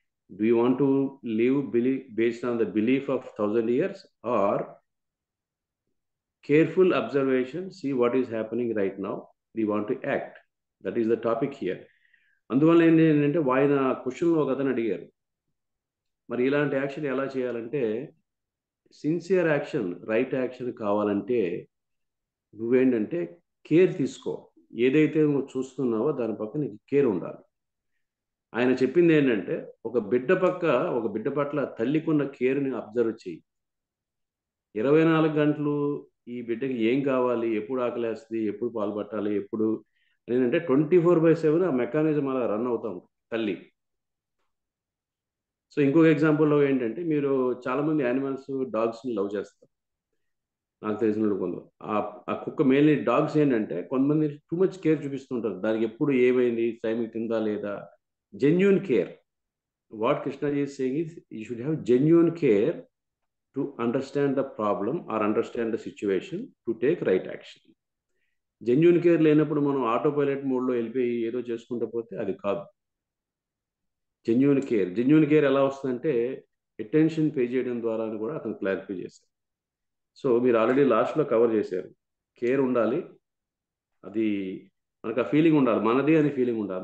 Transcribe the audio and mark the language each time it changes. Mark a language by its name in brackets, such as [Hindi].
[English] Do you want to live based on the belief of 1000 years or careful observation, see what is happening right now, we want to act? That is the topic here. [Telugu] అందువల్ల ఏంటంటే ఆయన క్వశ్చన్లో ఒక అతను అడిగారు, మరి ఇలాంటి action ఎలా చేయాలంటే, సిన్సియర్ యాక్షన్, రైట్ యాక్షన్ కావాలంటే నువ్వేంటంటే కేర్ తీసుకో. ఏదైతే నువ్వు చూస్తున్నావో దాని పక్క నీకు కేర్ ఉండాలి. ఆయన చెప్పింది ఏంటంటే ఒక బిడ్డ పట్ల తల్లికున్న కేర్ని అబ్జర్వ్ చేయి. 24 గంటలు ఈ బిడ్డకి ఏం కావాలి, ఎప్పుడు ఆకలేస్తుంది, ఎప్పుడు పాలు పట్టాలి, ఎప్పుడు ఏంటంటే 24/7 ఆ మెకానిజం అలా రన్ అవుతూ ఉంటుంది తల్లి. సో ఇంకొక ఎగ్జాంపుల్లో ఏంటంటే మీరు చాలామంది యానిమల్స్, డాగ్స్ని లవ్ చేస్తారు. నాకు తెలిసిన కొందరు ఆ కుక్క, మెయిన్లీ డాగ్స్ ఏంటంటే కొంతమంది టూ మచ్ కేర్ చూపిస్తుంటారు. దానికి ఎప్పుడు ఏమైంది, టైంకి తిందా లేదా, [English] genuine care. What Krishnaji is saying is you should have genuine care to understand the problem or understand the situation to take right action. [Telugu] Genuine care లేనప్పుడు మనం auto pilot మోడ్లో వెళ్ళిపోయి ఏదో చేసుకుంటూ పోతే అది కాదు. జెన్యూన్ కేర్ ఎలా వస్తుందంటే అటెన్షన్ పే చేయడం ద్వారా అని కూడా అతను క్లారిఫై చేశారు. సో మీరు ఆల్రెడీ లాస్ట్లో కవర్ చేశారు, కేర్ ఉండాలి, అది మనకు ఆ ఫీలింగ్ ఉండాలి, మనది అని ఫీలింగ్ ఉండాలి.